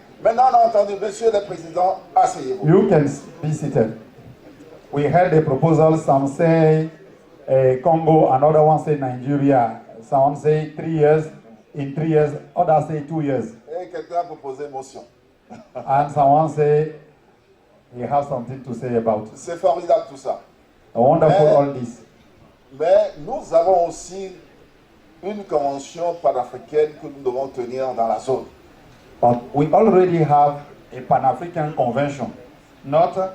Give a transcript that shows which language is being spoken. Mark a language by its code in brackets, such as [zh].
[fr] Maintenant on a entendu, monsieur le président, asseyez-vous. [en] You can be seated. We heard the proposal, some say Congo, another one say Nigeria, some say 3 years, in 3 years, others say 2 years. [fr] Et quelqu'un a proposé motion. [en] And someone say he has something to say about it. [fr] C'est formidable tout ça. [en] Wonderful all this. [fr] Mais nous avons aussi une convention panafricaine que nous devons tenir dans la zone. [en] But we already have a Pan-African convention, not